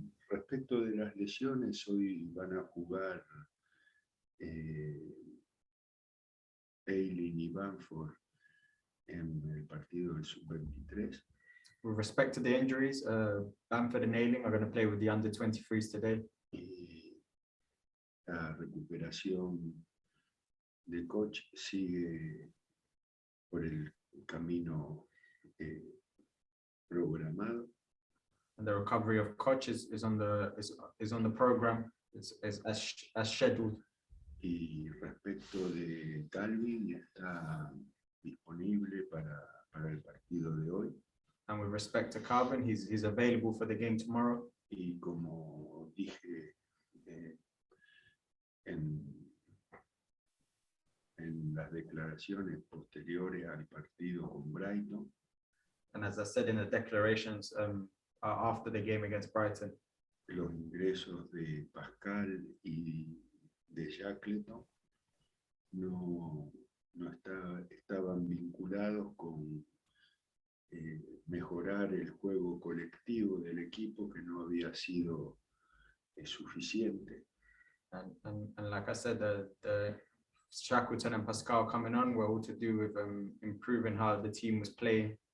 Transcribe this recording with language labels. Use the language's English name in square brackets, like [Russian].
[Spanish] Respecto de las lesiones, hoy van a jugar Eileen y Bamford en el partido del Sub-23. [English] With respect to the injuries, Bamford and Ayling are going to play with the under-23s today. [Spanish] Y la recuperación de coach sigue por el camino programado. [English] And the recovery of coach is on the program. It's as scheduled. [Spanish] Y respecto de Calvin, está disponible para el partido de hoy. [English] And with respect to Calvin, he's available for the game tomorrow. [Spanish] Y como dije en las declaraciones posteriores al partido con Brighton, [English] and as I said in the declarations after the game against Brighton, [Spanish] los ingresos de Pascal y de Shackleton no estaban vinculados con mejorar el juego colectivo del equipo, que no había sido suficiente. [English] And like I said, the Shackleton and Pascal coming on were all to do with improving how the team was playing.